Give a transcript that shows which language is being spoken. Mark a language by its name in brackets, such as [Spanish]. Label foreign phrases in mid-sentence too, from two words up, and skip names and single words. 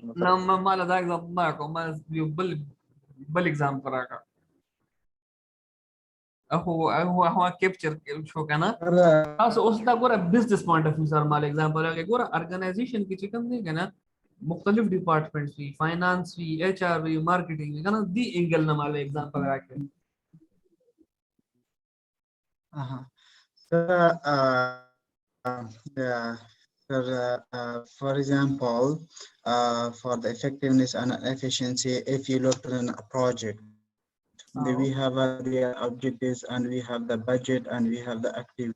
[Pashto] نه مالا دا اگزامپل ما راکړو ما یو بل اگزامپل راکړه هو کیپچر شو کنه تاسو اوس دا ګوره [English] business point of view [Pashto] سره مال اگزامپل راکړه ګوره ارګنایزیشن کې چې کوم دی کنه مختلف ډپارټمنټس وي فاینانس وي ایچ آر وي مارکیټینګ وي کنه [English] the angle [Pashto] نه مال اگزامپل راکړه [English] For example, for the effectiveness and efficiency, if you look at a project, we have the objectives and we have the budget and we have the activity.